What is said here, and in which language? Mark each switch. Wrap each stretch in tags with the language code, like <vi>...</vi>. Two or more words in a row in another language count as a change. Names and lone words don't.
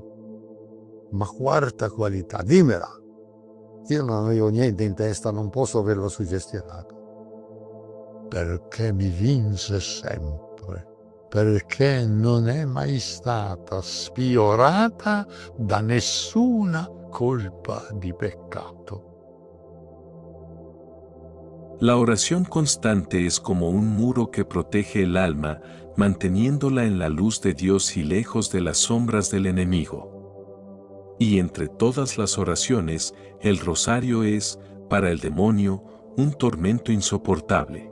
<it>Ma quarta qualità, dimmela. Io non avevo niente in testa, non posso averlo suggestionato. Perché mi vinse sempre, perché non è mai stata sfiorata da nessuna colpa di peccato.</it> <es>La oración constante es como un muro que protege el alma, manteniéndola en la luz de Dios y lejos de las sombras del enemigo. Y entre todas las oraciones, el rosario es, para el demonio, un tormento insoportable.</es>